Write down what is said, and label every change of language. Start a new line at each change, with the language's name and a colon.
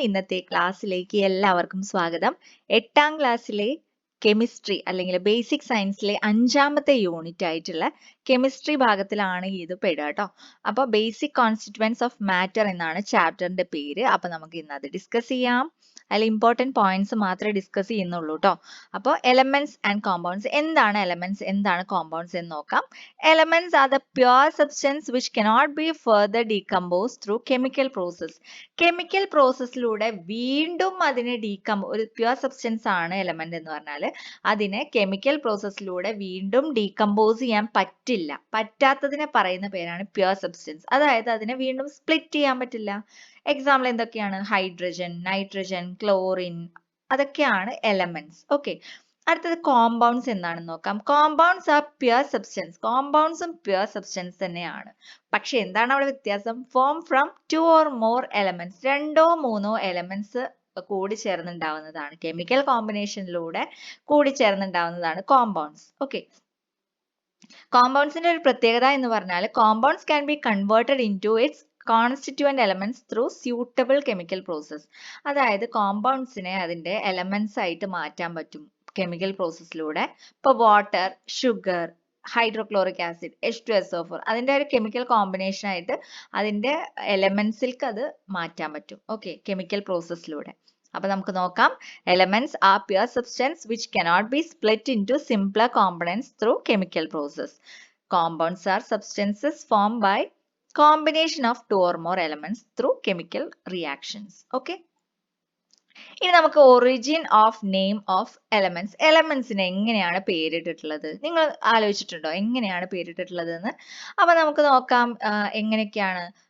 Malayalam: ഇന്നത്തെ ക്ലാസ്സിലേക്ക് എല്ലാവർക്കും സ്വാഗതം. 8ാം ക്ലാസ്സിലെ കെമിസ്ട്രി അല്ലെങ്കിൽ ബേസിക് സയൻസിലെ 5ാമത്തെ യൂണിറ്റ് ആയിട്ടുള്ള കെമിസ്ട്രി ഭാഗത്തിലാണ് ഇത് പെടുക കേട്ടോ. അപ്പോൾ ബേസിക് കോൺസ്റ്റിറ്റ്യുവൻസ് ഓഫ് മാറ്റർ എന്നാണ് ചാപ്റ്ററിന്റെ പേര്. അപ്പോൾ നമുക്ക് ഇന്ന് അത് ഡിസ്കസ് ചെയ്യാം. അതിൽ ഇമ്പോർട്ടൻറ്റ് പോയിന്റ്സ് മാത്രമേ ഡിസ്കസ് ചെയ്യുന്നുള്ളൂ കേട്ടോ. അപ്പോൾ എലമെന്റ്സ് ആൻഡ് കോമ്പൗണ്ട്സ്, എന്താണ് എലമെന്റ്സ്, എന്താണ് കോമ്പൗണ്ട്സ് എന്ന് നോക്കാം.
English: Elements are the pure substance which cannot be further decomposed through chemical process.
Malayalam: Chemical പ്രോസസ്സിലൂടെ വീണ്ടും അതിനെ ഒരു പ്യുവർ സബ്സ്റ്റൻസ് ആണ് എലമെന്റ് എന്ന് പറഞ്ഞാൽ അതിനെ കെമിക്കൽ പ്രോസസ്സിലൂടെ വീണ്ടും ഡീകമ്പോസ് ചെയ്യാൻ പറ്റാത്തതിനെ പറയുന്ന പേരാണ് പ്യുവർ സബ്സ്റ്റൻസ്. അതായത് അതിനെ വീണ്ടും സ്പ്ലിറ്റ് ചെയ്യാൻ പറ്റില്ല. എക്സാമ്പിൾ എന്തൊക്കെയാണ്? ഹൈഡ്രജൻ, നൈട്രജൻ, ക്ലോറിൻ, അതൊക്കെയാണ് എലമെന്റ്സ്. ഓക്കെ, അടുത്തത് കോമ്പൗണ്ട്സ് എന്താണെന്ന് നോക്കാം.
English: Compounds are pure substance.
Malayalam: കോമ്പൗണ്ട്സും pure substance തന്നെയാണ്. പക്ഷെ എന്താണ് അവിടെ വ്യത്യാസം?
English: Form from 2 or more elements.
Malayalam: 2 or 3 elements കൂടി ചേർന്നുണ്ടാവുന്നതാണ്. കെമിക്കൽ കോമ്പിനേഷനിലൂടെ കൂടി ചേർന്നുണ്ടാവുന്നതാണ് കോമ്പൗണ്ട്സ്. ഓക്കെ, കോമ്പൗണ്ട്സിന്റെ ഒരു പ്രത്യേകത എന്ന് പറഞ്ഞാൽ
English: Compounds can be converted into its constituent elements through suitable chemical process.
Malayalam: അതായത് കോമ്പൗണ്ട്സിനെ അതിന്റെ എലമെന്റ്സ് ആയിട്ട് മാറ്റാൻ പറ്റും കെമിക്കൽ പ്രോസസ്സിലൂടെ. ഇപ്പോൾ water, sugar, hydrochloric acid, H2SO4, അതിന്റെ ഒരു കെമിക്കൽ കോമ്പിനേഷൻ ആയിട്ട് അതിന്റെ എലമെന്റ്സിലേക്ക് അത് മാറ്റാൻ പറ്റും. Okay, chemical പ്രോസസ്സിലൂടെ. അപ്പൊ നമുക്ക് നോക്കാം.
English: Elements are pure substance which cannot be split into simpler components through chemical process. Compounds are substances formed by combination of 2 or more elements through chemical reactions. Okay.
Malayalam: ഇനി നമുക്ക്
English: Origin of name of elements.
Malayalam: എലമെന്റ്സിന് എങ്ങനെയാണ് പേരിട്ടിട്ടുള്ളത്? നിങ്ങൾ ആലോചിച്ചിട്ടുണ്ടോ എങ്ങനെയാണ് പേരിട്ടിട്ടുള്ളത് എന്ന്? അപ്പൊ നമുക്ക് നോക്കാം എങ്ങനെയൊക്കെയാണ്.